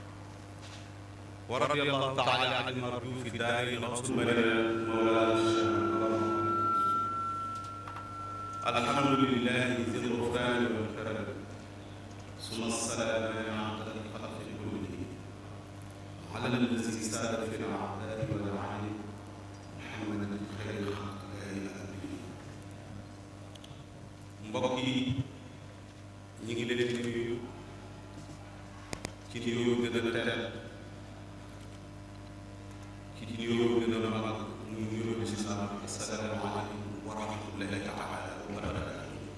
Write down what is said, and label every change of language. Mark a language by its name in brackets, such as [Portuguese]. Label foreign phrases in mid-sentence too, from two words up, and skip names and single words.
[Arabic] ورضي الله تعالى عن المرجو في الدارين وصول مولانا الحمد لله ذي الغفران والكرم ثم السلام على الخلق كله على الذي ساد في الأعداء والأعين محمد خير الخلق [Wolof] mbokk yi ñu ngi leen di nuyu ci nuyoo gën a teel ci nuyoo gën a mag muy nuyoo bi si salaam [Arabic] السلام عليكم ورحمة الله تعالى وبركاته